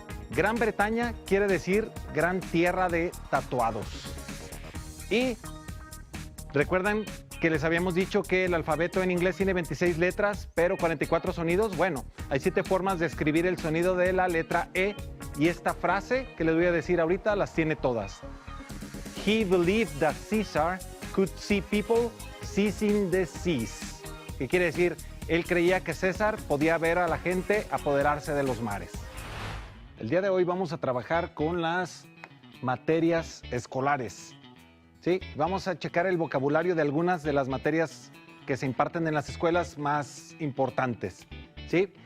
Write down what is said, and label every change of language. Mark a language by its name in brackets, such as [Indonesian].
[Spanish] Gran Bretaña quiere decir gran tierra de tatuados. Y recuerdan que les habíamos dicho que el alfabeto en inglés tiene 26 letras, pero 44 sonidos. Bueno, hay 7 formas de escribir el sonido de la letra E, y esta frase que les voy a decir ahorita las tiene todas. [English] He believed that Caesar could see people seizing the seas. [Spanish] ¿Qué quiere decir? Él creía que César podía ver a la gente apoderarse de los mares. El día de hoy vamos a trabajar con las materias escolares. ¿Sí? Vamos a checar el vocabulario de algunas de las materias que se imparten en las escuelas más importantes. ¿Sí?